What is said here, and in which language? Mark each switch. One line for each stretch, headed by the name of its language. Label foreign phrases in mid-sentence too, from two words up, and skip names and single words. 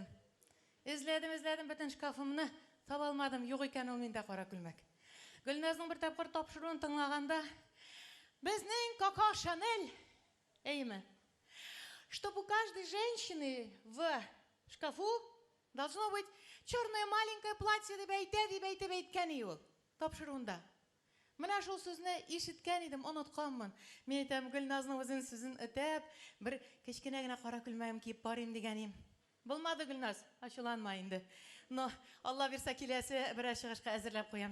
Tatar: Эзләдем, бөтен шкафымны таба алмадым. Юк икән ул миндә кара күлмәк. Гөлназның бер тапкыр тапшыруын тыңлаганда, безнең Коко Шанель, әйме,
Russian: что у каждой женщины в шкафу должно быть черное маленькое платье
Tatar: дип әйткән иде ул тапшыруында. Менә шул сүзне ишеткән идем, онытканмын. Мин әйтәм, Гөлназның үзен сүзен өтәп, бер кечкенә генә кара күлмәгем киеп барыйм дигәнем. Булмады, Гөлназ, ачуланма инде. Но Алла бирсә киләсе бер чыгышка әзерләп куям.